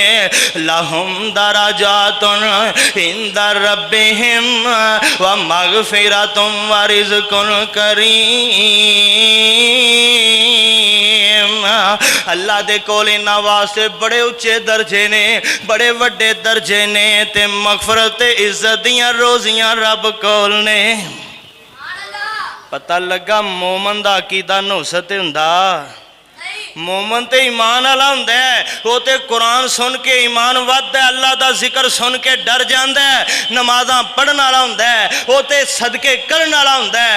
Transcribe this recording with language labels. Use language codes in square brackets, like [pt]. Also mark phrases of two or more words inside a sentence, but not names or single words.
[ar] لهم درجات عند ربهم ومغفرة ورزق كريم. [pa] اللہ دے کول انہاں واسطے بڑے اچے درجے نے، بڑے وڈے درجے نے، تے مغفرت تے عزت دیاں روزیاں رب کول نے. پتا لگا مومن دا عقیدہ نصرت ہندا. مومن تے ایمان والا ہندا ہے، وہ تے قرآن سن کے ایمان ودھدا ہے، اللہ دا ذکر سن کے ڈر جاندا ہے، نمازاں پڑھن والا ہندا ہے، وہ تے صدقے کرن والا ہندا ہے.